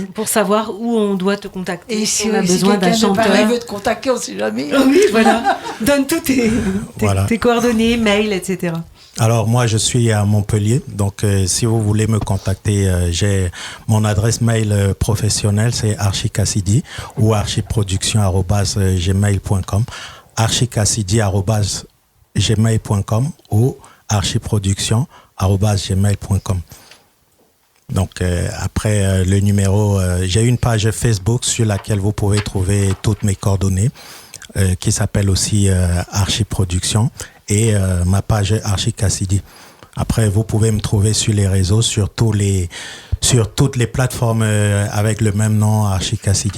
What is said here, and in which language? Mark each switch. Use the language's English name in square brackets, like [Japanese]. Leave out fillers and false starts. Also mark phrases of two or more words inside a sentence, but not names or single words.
[French] Pour savoir où on doit te contacter. Et si on a si besoin d'un quelqu'un de chanteur. Paris veut te contacter, on ne sait jamais. Oui, voilà. Donne tous tes coordonnées, mail, etc. Alors moi je suis à Montpellier, donc si vous voulez me contacter, j'ai mon adresse mail professionnelle, c'est archicassidi ou archiproduction@gmail.com, archicassidi@gmail.com ou archiproduction@gmail.com. Donc après le numéro, j'ai une page Facebook sur laquelle vous pouvez trouver toutes mes coordonnées, qui s'appelle aussi Archiproduction, et ma page Archi Cassidy. Après, vous pouvez me trouver sur les réseaux, sur toutes les plateformes avec le même nom, Archi Cassidy.